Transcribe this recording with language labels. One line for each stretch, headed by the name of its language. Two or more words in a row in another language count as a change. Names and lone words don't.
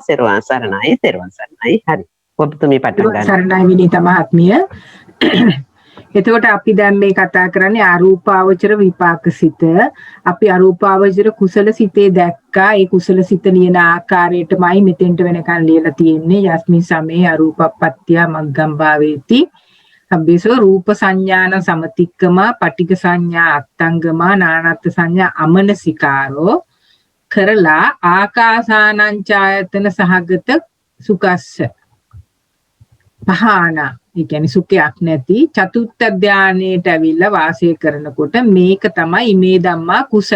Sinhala: තෙරුවන් සරණයි තෙරුවන් සරණයි. හරි ඔබතුමිය පටන් ගන්න. සරණයි විනීත මහත්මිය. එතකොට අපි දැන් මේ කතා කරන්නේ අරූපාවචර විපාකසිත. අපි අරූපාවචර කුසල සිතේ දැක්කා. ඒ කුසල සිත ලියන ආකාරයටමයි මෙතෙන්ට වෙනකන් ලියලා තියෙන්නේ.
Pali: යස්මින් සමේ අරූපපත්ත්‍ය මග්ගම් භාවේති. සබ්බේසෝ රූප සංඥාන සමතික්කම පටික සංඥා අත්තංගම නානත් සංඥා අමනසිකාරෝ කරලා ආකාසානං ඡායතන සහගත සුකස්ස පහාන.
Sinhala: ඒ කියන්නේ සුඛයක් නැති චතුත්ථ ධානයේට ඇවිල්ලා වාසය කරනකොට මේක තමයි මේ
Pali: ධම්මා කුසල.